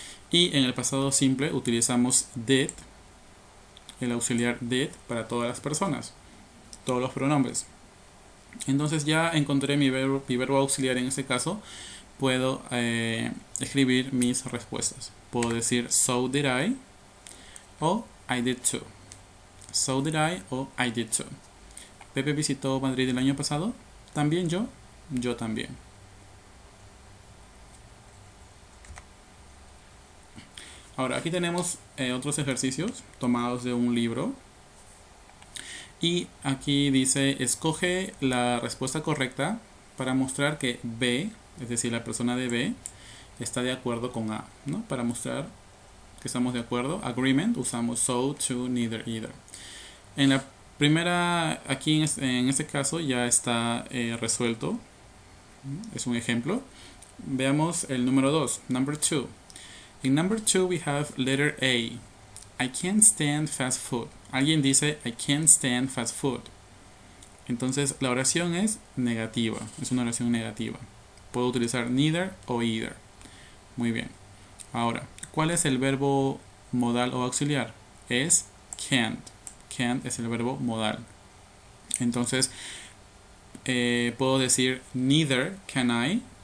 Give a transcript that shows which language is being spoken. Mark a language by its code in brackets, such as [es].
[es] Y en el pasado simple utilizamos did, el auxiliar did para todas las personas, todos los pronombres. Entonces ya encontré mi verbo auxiliar en este caso. Puedo escribir mis respuestas. Puedo decir [en] so did I o I did too. So did I o I did too. [es] Pepe visitó Madrid el año pasado. También yo. Yo también. Ahora, aquí tenemos otros ejercicios tomados de un libro. Y aquí dice, escoge la respuesta correcta para mostrar que B, es decir, la persona de B, está de acuerdo con A, ¿no? Para mostrar que estamos de acuerdo, agreement, usamos so, to, neither, either. En la primera, aquí en este caso ya está resuelto. Es un ejemplo. Veamos el número 2, [en] number 2. In number 2 we have letter A. I can't stand fast food. [es] Alguien dice [en] I can't stand fast food. [es] Entonces la oración es negativa. Es una oración negativa. Puedo utilizar neither o either. Muy bien. Ahora, ¿cuál es el verbo modal o auxiliar? Es can't. Can't es el verbo modal. Entonces puedo decir [en] neither can I